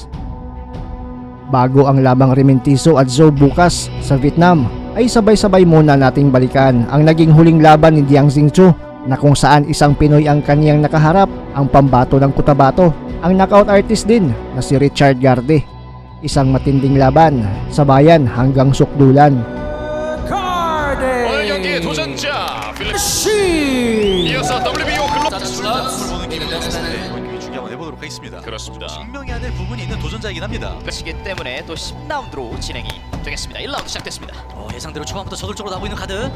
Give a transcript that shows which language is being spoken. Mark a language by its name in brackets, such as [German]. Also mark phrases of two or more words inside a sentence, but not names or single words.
[Filipino] Bago ang labang Rementizo at Zhou bukas sa Vietnam, ay sabay-sabay muna nating balikan ang naging huling laban ni Dian Xingqiu na kung saan isang Pinoy ang kaniyang nakaharap, ang pambato ng Cotabato, ang knockout artist din na si Richard Garde. Isang matinding laban, sabayan hanggang sukdulan. [Korean] 오늘 경기의 도전자 필립 이어서 WBO 글로벌 보는 길은 중계 한번 해보도록 하겠습니다. 그렇습니다. 증명해야 될 부분이 있는 도전자이긴 합니다. 시기 때문에 또 10라운드로 진행이 되겠습니다. 1라운드 시작됐습니다. 예상대로 초반부터 저돌적으로 나오고 있는 카드.